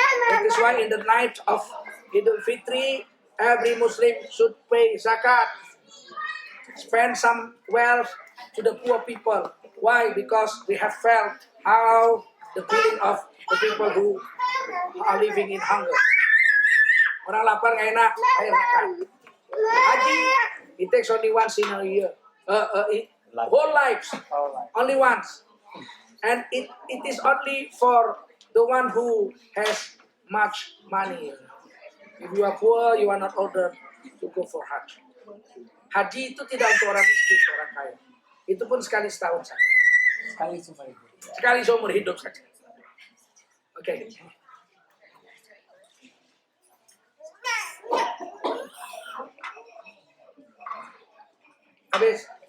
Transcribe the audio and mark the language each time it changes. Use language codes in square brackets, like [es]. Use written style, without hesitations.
[en] That is why in the night of Idul Fitri, every Muslim should pay zakat. Spend some wealth to the poor people. Why? Because we have felt how the feeling of the people who are living in hunger. [id] Orang lapar nggak enak, ayo makan. [en] Haji, it takes only once in a year. Whole lives, only once. And it is only for the one who has much money. If you are poor, you are not ordered to go for Hajj. [id] Haji itu tidak untuk orang miskin, orang kaya. Itu pun sekali setahun saja. Sekali seumur hidup saja. Oke. Habis.